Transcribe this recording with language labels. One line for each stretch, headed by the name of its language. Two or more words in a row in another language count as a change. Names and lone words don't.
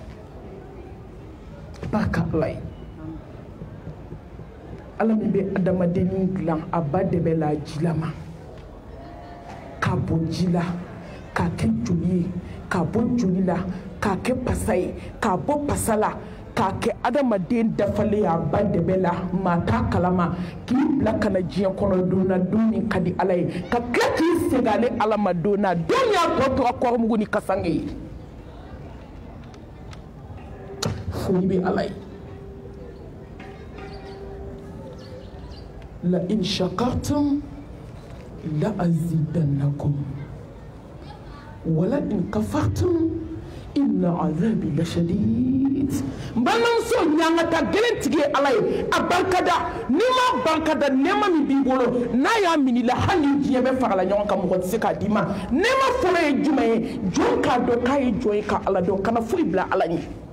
Bambara: barika ala ye ala min bɛ adamadennin dilan a ba de bɛ la jilama k'a bɔ ji la k'a kɛ joli ye k'a bɔ joli la k'a kɛ pasa ye k'a bɔ pasa la k'a kɛ adamaden dafalen a ba de bɛ la maa t'a kalama k'i bila ka na diɲɛ kɔnɔ don na don min ka di ala ye ka tila k'i segin ale ala ma don na don min y'a tɔ tora kɔrɔmugu ni kasange ye foli bɛ ala ye
Arabic: لئن شكرتم لأزيدنكم ولئن كفرتم إن عذابي لشديد
Bambara: balimamuso ɲangata gɛlɛntigi ye ala ye a barikada n'i ma barikada nɛɛma min b'i bolo n'a y'a minila hali ni diɲɛ bɛ farala ɲɔgɔn kan mɔgɔ tɛ se k'a d'i ma nɛɛma fɔlɔ ye jumɛn ye jɔn k'a dɔn k'a ye jɔn ye ka ala dɔn kana foyi bila ala ɲɛ